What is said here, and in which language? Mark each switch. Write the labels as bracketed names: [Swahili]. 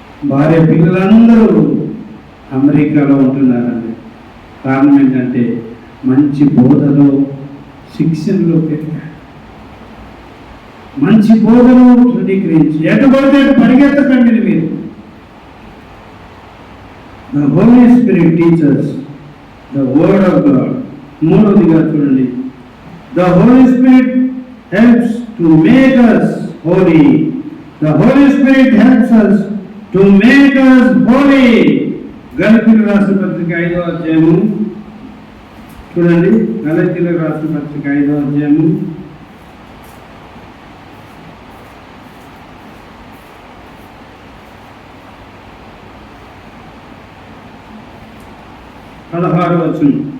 [Telugu] భార్య పిల్లలందరూ అమెరికాలో ఉంటున్నారండి. కారణం ఏంటంటే మంచి బోధలో, శిక్షణలో పెరిగాడు. మంచి బోధను ధృవీకరించి ఎటుబడితే పరిగెత్తకండి మీరు. [English] The Holy Spirit teaches the word of God. [Telugu] మూడవదిగా చూడండి, [English] the Holy Spirit helps to make us holy. The Holy Spirit helps us to make us holy. [Telugu] గలతీయులకు రాసిన పత్రిక 5వ అధ్యాయము చూడండి. గలతీయులకు రాసిన పత్రిక 5వ అధ్యాయము 16వ వచనం.